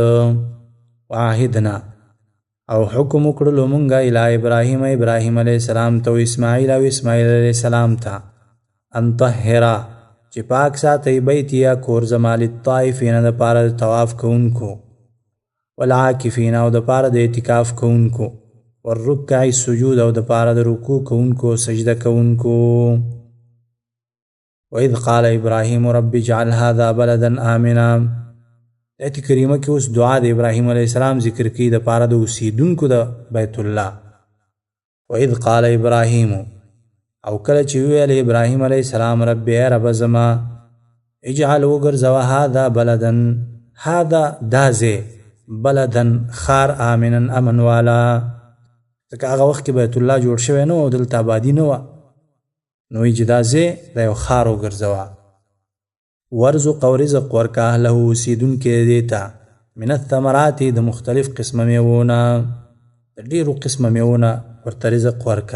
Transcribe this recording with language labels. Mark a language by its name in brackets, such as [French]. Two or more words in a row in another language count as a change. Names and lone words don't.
[Pashto] وعهدنا، او حکم وکړلو مونږه [Arabic] الی ابراهیم [Pashto] ابراهیم [Arabic] علیه السلام [Pashto] ته، و اسماعیل او اسماعیل علیه السلام ته، [Arabic] ان طهرا [Pashto] چې پاک ساتئ بیت یا کور زما للطائفین دپاره د طواف کوونکو، والعاکفین او دپاره د اعتکاف کوونکو، [Arabic] والرکع السجود [Pashto] او دپاره د رکوع کوونکو سجده کوونکو. [Arabic] وإذ قال ابراهیم رب اجعل هذا بلدا آمنا، [Pashto] آیت کریمه کې اوس دعا د ابراهیم [Arabic] علیه السلام [Pashto] ذکر کوي دپاره د اوسیدونکو د بیت الله. [Arabic] وإذ قال ابراهیم، [Pashto] او کله چې ویل ابراهیم [Arabic] علیه السلام [Pashto] رب ای رب زما اجعل وګرځوه [Arabic] هذا بلدن، [Pashto] هذا دا ځای، بلدن خار، آمنا امن والا، ځکه هغه وخت کې بیت الله جوړ شوی نه و او دلته آبادي نه وه، نو وایي چې دا ځای د یو ښار وګرځوه. ورزق او رزق ورکه اهله اوسیدونکي دې ته، [Arabic] من الثمرات [Pashto] د مختلف قسمه میوونه، د ډېرو قسمه میوونه ورته رزق ورکه.